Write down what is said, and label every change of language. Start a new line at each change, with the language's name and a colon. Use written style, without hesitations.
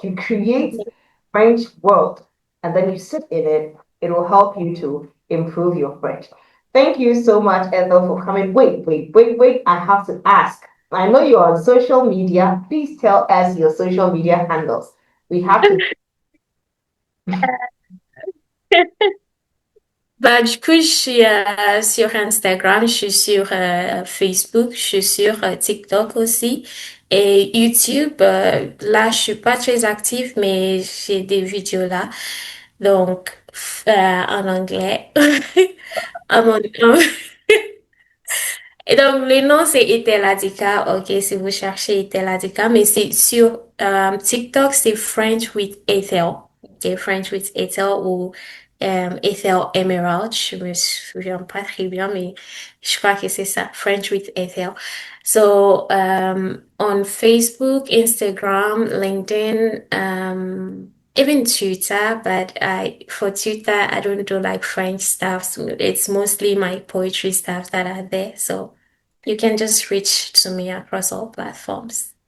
English: You create French world and then you sit in it. It will help you to improve your French. Thank you so much, Ethel, for coming. Wait. I have to ask. I know you're on social media. Please tell us your social media handles. We have to.
French: Bah, du coup, je suis sur Instagram, je suis sur Facebook, je suis sur TikTok aussi. Et YouTube, là, je suis pas très active, mais j'ai des vidéos là. Donc, en anglais. En mon- Et donc, le nom, c'est Ethel Adika. OK, si vous cherchez Ethel Adika, mais c'est sur TikTok, c'est French with Ethel. OK, French with Ethel ou Ethel Emerald. Je me souviens pas très bien, mais je crois que c'est ça, French with Ethel.
English: So, on Facebook, Instagram, LinkedIn, even Twitter, but for Twitter, I don't do like French stuff. So it's mostly my poetry stuff that are there. So you can just reach to me across all platforms.